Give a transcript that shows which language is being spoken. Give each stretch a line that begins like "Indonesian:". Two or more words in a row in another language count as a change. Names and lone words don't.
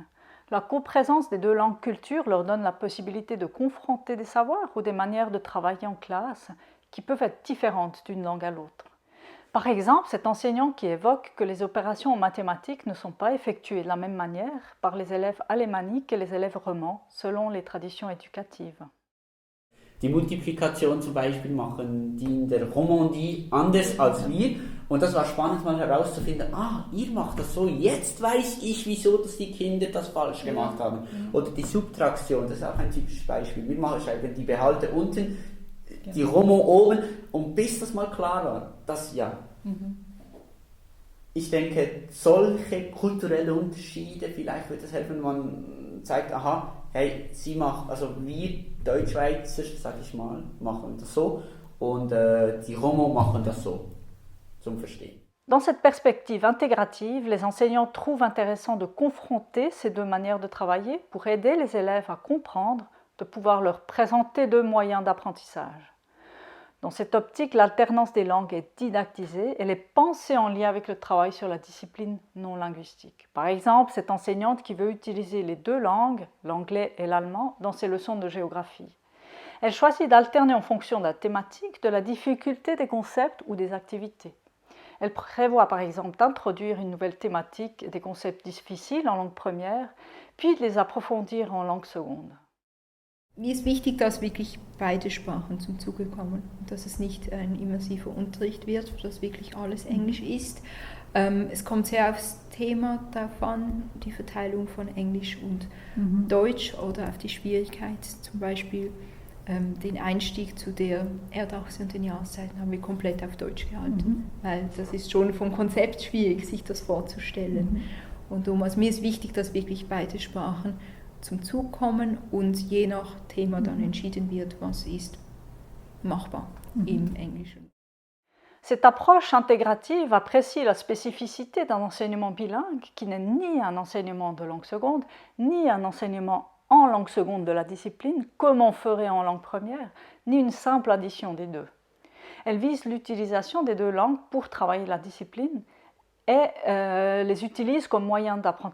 French: La coprésence des deux langues cultures leur donne la possibilité de confronter des savoirs ou des manières de travailler en classe qui peuvent être différentes d'une langue à l'autre. Par exemple, cet enseignant qui évoque que les opérations en mathématiques ne sont pas effectuées de la même manière par les élèves alémaniques et les élèves romans, selon les traditions éducatives.
German: Die Multiplikation zum Beispiel machen die in der Romandie anders als wir. Und das war spannend mal herauszufinden, ihr macht das so, jetzt weiß ich, wieso dass die Kinder das falsch gemacht haben. Oder die Subtraktion, das ist auch ein typisches Beispiel. Wir schreiben die Behalte unten, die Romo oben, und bis das mal klar war, das ja. Ich denke, solche kulturelle Unterschiede, vielleicht wird es helfen, wenn man zeigt, aha, hey, sie macht, also wir Deutschschweizer, sag ich mal, machen das so, und die Romo machen das so, zum Verstehen.
French: Dans cette perspective intégrative, les enseignants trouvent intéressant de confronter ces deux manières de travailler pour aider les élèves à comprendre, de pouvoir leur présenter deux moyens d'apprentissage. Dans cette optique, l'alternance des langues est didactisée, elle est pensée en lien avec le travail sur la discipline non linguistique. Par exemple, cette enseignante qui veut utiliser les deux langues, l'anglais et l'allemand, dans ses leçons de géographie. Elle choisit d'alterner en fonction de la thématique, de la difficulté des concepts ou des activités. Elle prévoit par exemple d'introduire une nouvelle thématique et des concepts difficiles en langue première, puis de les approfondir en langue seconde.
German: Mir ist wichtig, dass wirklich beide Sprachen zum Zuge kommen und dass es nicht ein immersiver Unterricht wird, dass wirklich alles Englisch ist. Es kommt sehr aufs Thema darauf an, die Verteilung von Englisch und Deutsch oder auf die Schwierigkeit. Zum Beispiel den Einstieg zu der Erdachse und den Jahreszeiten haben wir komplett auf Deutsch gehalten, weil das ist schon vom Konzept schwierig, sich das vorzustellen. Und also mir ist wichtig, dass wirklich beide Sprachen zum Zug kommen und je nach Thema dann entschieden wird, was ist machbar im Englischen.
French: Cette approche intégrative apprécie la spécificité d'un enseignement bilingue qui n'est ni un enseignement de langue seconde, ni un enseignement en langue seconde de la discipline, comme on ferait en langue première, ni une simple addition des deux. Elle vise l'utilisation des deux langues pour travailler la discipline et les utilise comme moyen d'apprentissage.